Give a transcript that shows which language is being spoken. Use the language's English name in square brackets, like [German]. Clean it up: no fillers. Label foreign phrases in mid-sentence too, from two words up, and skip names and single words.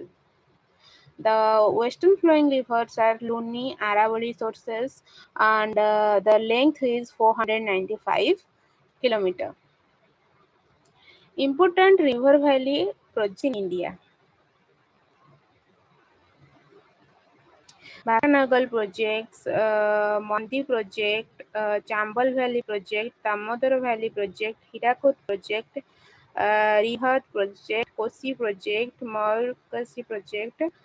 [English] The western flowing rivers are Luni, Aravalli sources, and the length is 495 kilometer. Important river valley projects in India. Bhakanagal projects, Monti project, Chambal Valley project, Damodar Valley project, Hirakud project, Rihat project, Kosi project, Maurkasi project,